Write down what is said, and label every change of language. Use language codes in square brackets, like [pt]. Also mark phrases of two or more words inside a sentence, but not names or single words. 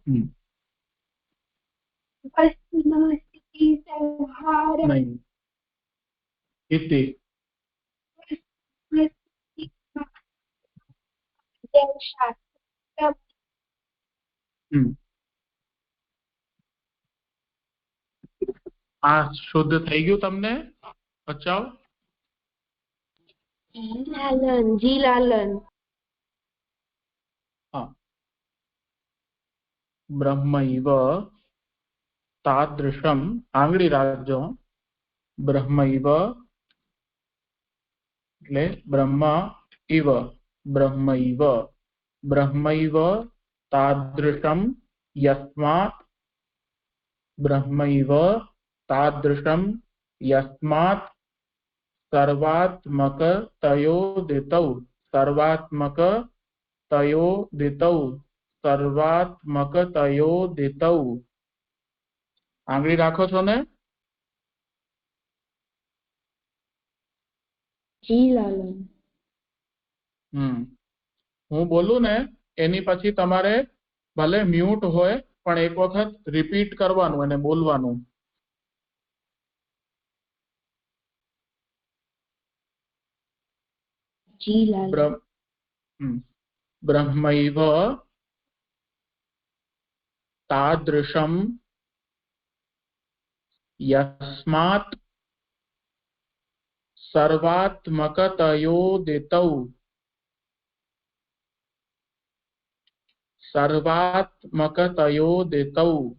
[sa] वस्तुनः स्थिति संहार [gu] नहीं, इति। [sa] शास्त्र [gu] आ शुद्ध થઈ ગયું તમને બચાવ? લાલન, જી લાલન. हाँ, [sa] ब्रह्मैव तादृशम [gu] आंगળી રાખજો. [sa] ब्रह्मैव એટલે ब्रह्मा इव, ब्रह्मैव ब्रह्मैव तादृशम यस्मात्, ब्रह्मैव तादृशम यस्मात् सर्वात्मकतयोदितौ, सर्वात्मकतयोदितौ, सर्वात्मकतयोदितौ. [gu] આંગળી રાખો છો ને? જી લાલન. હું બોલું ને એની પછી તમારે ભલે મ્યુટ હોય પણ એક વખત રિપીટ કરવાનું અને બોલવાનું. જી લાલન. [sa] ब्रह्मैव तादृशं यस्मात् सर्वात्मकतयोदितौ, सर्वात्मकतयोदितौ.